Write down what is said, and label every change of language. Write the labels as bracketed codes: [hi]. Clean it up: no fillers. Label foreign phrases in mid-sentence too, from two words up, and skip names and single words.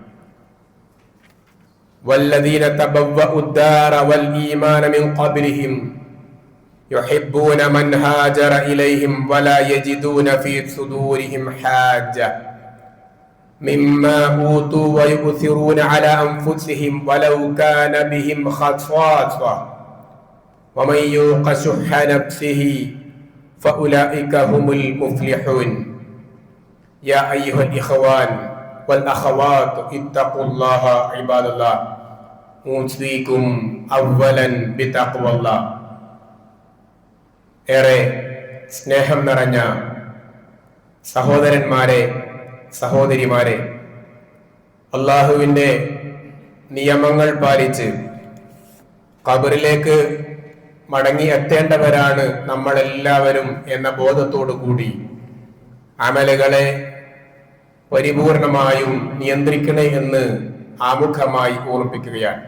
[ar] والذين تبوأوا الدار والإيمان من قبلهم يحبون من هاجر إليهم ولا يجدون في صدورهم حاجة مما أوتوا ويؤثرون على أنفسهم ولو كان بهم خصاصة ومن يوق شح نفسه فأولئك هم المفلحون. يا أيها الإخوان والأخوات اتقوا الله عباد الله أوصيكم أولا بتقوى الله. [ml] ഏറെ സ്നേഹം നിറഞ്ഞ സഹോദരന്മാരെ, സഹോദരിമാരെ, അള്ളാഹുവിൻ്റെ നിയമങ്ങൾ പാലിച്ച് ഖബറിലേക്ക് മടങ്ങി എത്തേണ്ടവരാണ് നമ്മളെല്ലാവരും എന്ന ബോധത്തോടു കൂടി അമലുകളെ പരിപൂർണമായും നിയന്ത്രിക്കണേ എന്ന് ആമുഖമായി ഓർമ്മിപ്പിക്കുകയാണ്.